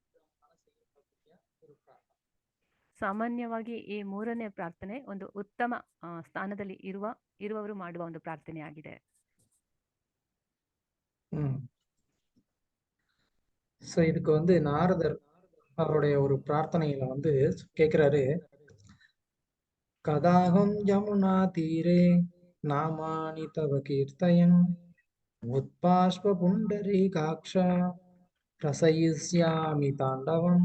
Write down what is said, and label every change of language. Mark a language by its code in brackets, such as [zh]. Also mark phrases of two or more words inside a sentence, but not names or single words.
[kn] ಸಾಮಾನ್ಯವಾಗಿ ಈ ಮೂರನೇ ಪ್ರಾರ್ಥನೆ ಒಂದು ಉತ್ತಮ ಸ್ಥಾನದಲ್ಲಿ ಇರುವವರು ಮಾಡುವ ಒಂದು ಪ್ರಾರ್ಥನೆ ಆಗಿದೆ. [ta] சோ இதுக்கு வந்து நாரதர் அவருடைய ஒரு பிரார்த்தனையில வந்து கேக்குறாரு, [sa] कदाहं यमुना तीरे नामानि तव कीर्तयन् उद्बाष्प पुण्डरीकाक्ष रचयिष्यामि ताण्डवम्.